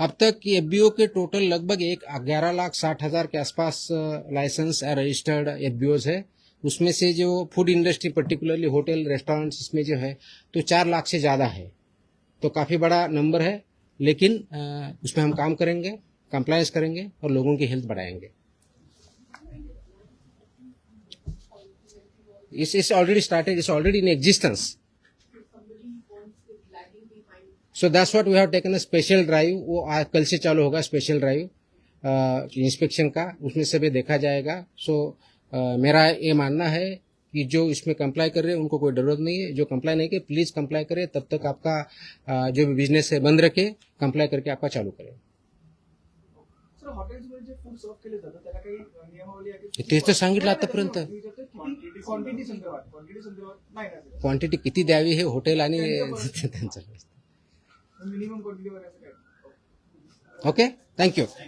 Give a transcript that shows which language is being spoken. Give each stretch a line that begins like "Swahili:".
Hindi: अब तक एफबीओ के टोटल लगभग 11,60,000 के आसपास लाइसेंस रजिस्टर्ड एफबीओज है। उसमें से जो food industry particularly hotel restaurants इसमें जो है तो 4 लाख से ज़्यादा है, तो काफ़ी बड़ा नंबर है। लेकिन उसमें हम काम करेंगे, कंप्लायंस करेंगे और लोगों की हेल्थ बढ़ाएंगे।
English: It's already started, it's already in existence. So that's what we have taken a special drive.
Hindi: वो कल से चालू होगा स्पेशल ड्राइव इंस्पेक्शन का, उसमें सभी देखा जाएगा। सो मेरा ये मानना है कि जो इसमें कंप्लाई कर रहे हैं उनको कोई जरूरत नहीं है। जो कंप्लाई नहीं करे प्लीज कंप्लाई करे, तब तक आपका जो भी बिजनेस है बंद रखे, कंप्लाई करके आपका चालू करें।
Marathi: सर हॉटेल्समध्ये जे फूड सर्व केले जातं त्याला काही नियमावली आहे की? तेच तर सांगितलं आतापर्यंत। क्वांटिटी संदर्भात नाही ना क्वांटिटी किती द्यावी हे हॉटेल आणि त्यांचं मिनिमम क्वांटिटी वगैरे असं काय?
English: Okay, thank you.